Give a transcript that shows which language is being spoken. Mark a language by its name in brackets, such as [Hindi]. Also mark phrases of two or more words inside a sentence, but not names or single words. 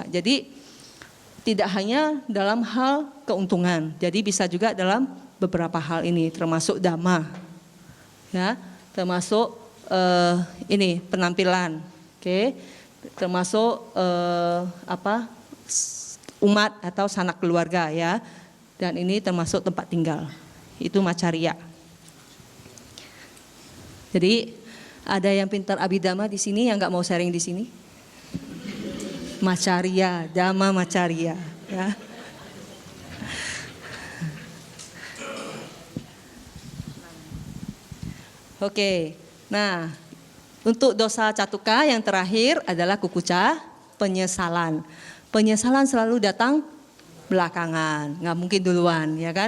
[Indonesian] Jadi tidak hanya dalam hal keuntungan, jadi bisa juga dalam beberapa hal ini, termasuk dhamma, ya, termasuk ini penampilan, oke, termasuk umat atau sanak keluarga ya, dan ini termasuk tempat tinggal, itu macaria. Jadi ada yang pintar abhidhamma di sini yang nggak mau sharing di sini? [Pali] Macaria, dhamma macaria ya. [Indonesian] Oke, nah untuk [Pali] dosa catuka [Indonesian] yang terakhir adalah kukuca, penyesalan. Penyesalan selalu datang belakangan, nggak mungkin duluan, ya kan?